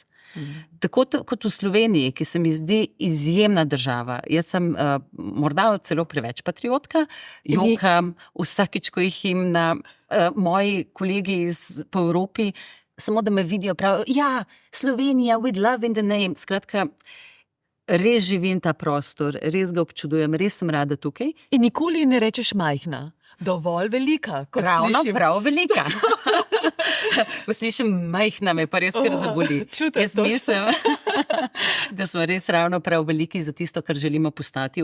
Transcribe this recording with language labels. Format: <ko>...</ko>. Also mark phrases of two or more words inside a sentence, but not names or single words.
<sl>Tako kot v Sloveniji, ki se mi zdi izjemna država. Jaz sem morda celo preveč patriotka, jokam vsakič, ko jih himna, moji kolegi po Evropi, samo da me vidijo, pravijo, ja, Slovenija,</sl> <en>with love in the name.</en> <sl>Skratka, res živim ta prostor, res ga občudujem, res sem rada tukaj. In nikoli ne rečeš majhna, dovolj velika, kot Ravno, slišim. prav velika. Ko slišim majhna, me pa res kar zaboli. Jaz mislim, da smo res ravno prav veliki za tisto, kar želimo postati.</sl>